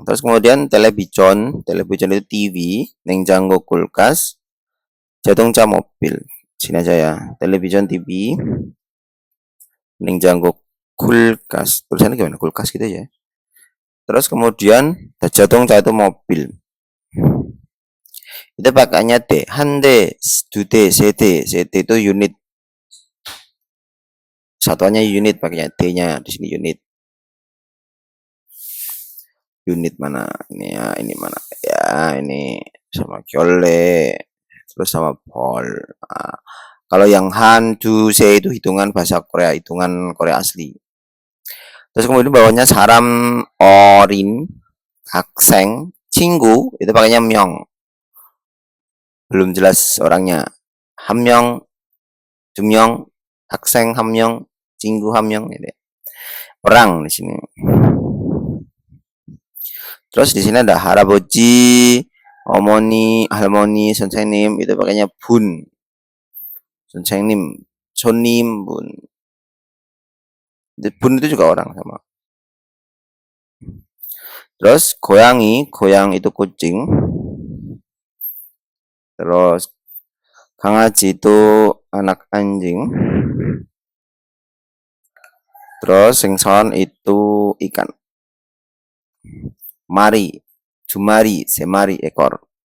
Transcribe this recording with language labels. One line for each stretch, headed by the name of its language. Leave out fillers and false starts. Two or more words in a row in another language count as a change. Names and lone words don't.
Indonesian: Terus kemudian television itu TV, 냉장고 kulkas, 자동차 mobil. Sini aja ya. Television, TV, 냉장고 kulkas. Tulisannya gimana? Kulkas gitu ya. Terus kemudian 자동차 itu mobil. Itu pakainya D.
Korean: 한대, 2D, 세대. 세대
Indonesian: itu unit. Satuannya unit pakainya D-nya di sini unit. Unit mana? Ini ya, ini mana? Ya, ini sama gyolle, terus sama bol. Nah, kalau yang
Korean: 한 두 세
Indonesian: itu hitungan bahasa Korea, hitungan Korea asli. Terus kemudian bawahnya
Korean: 사람 어린 학생 친구
Indonesian: itu pakainya myong. Belum jelas orangnya.
Korean: 한 명, 2 명, 학생 1 명, 친구 1 명 ini.
Indonesian: Orang di sini. Terus di sini ada
Korean: 할아버지, 어머니, 할머니, 선생님
Indonesian: itu pakainya bun.
Korean: 선생님, 손님,
Indonesian: bun. Bun itu juga orang sama. Terus 고양이, 고양 itu kucing. Terus 강아지 itu anak anjing. Terus 생선 itu ikan.
Korean: 마리 2 마리 3 마리 ekor.